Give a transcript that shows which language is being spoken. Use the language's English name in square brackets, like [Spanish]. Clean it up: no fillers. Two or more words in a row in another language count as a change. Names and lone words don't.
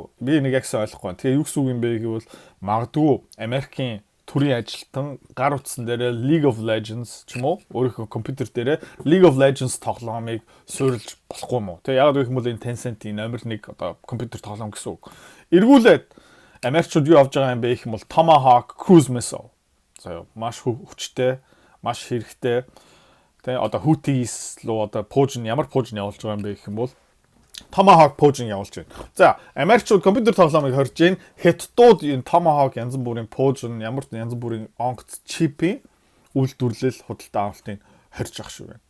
[Mongolian] Би нэг ягсан ойлгохгүй. Тэгээ юу гэсэн үг юм бэ гэвэл магадгүй Америкийн төрийн ажилтан гар утсан дээр League of Legends ч юм уу өөрийнхөө компьютер дээр League of Legends тоглоомыг суурилж болохгүй юм уу? Тэгээ яг гэх юм бол энэ Tencent-ийн номер 1 одоо компьютер тоглоом гэсэн үг. Эргүүлээд Америкчууд юу авж байгаа юм бэ гэх юм бол Tomahawk [English] cruise missile. [Mongolian] За маш хүчтэй, маш хэрэгтэй. Тэ одоо Houthis руу одоо пуужин ямар пуужин явуулж байгаа юм бэ гэх юм бол Tomahawk пуужин явуулж байна. За Америкчууд компьютер тоглоомыг хорж гин Хятадууд энэ Tomahawk янз бүрийн пуужин ямар янз бүрийн онгоц чипийн үйлдвэрлэл худалдаа авалтыг хорж ах шүү байна.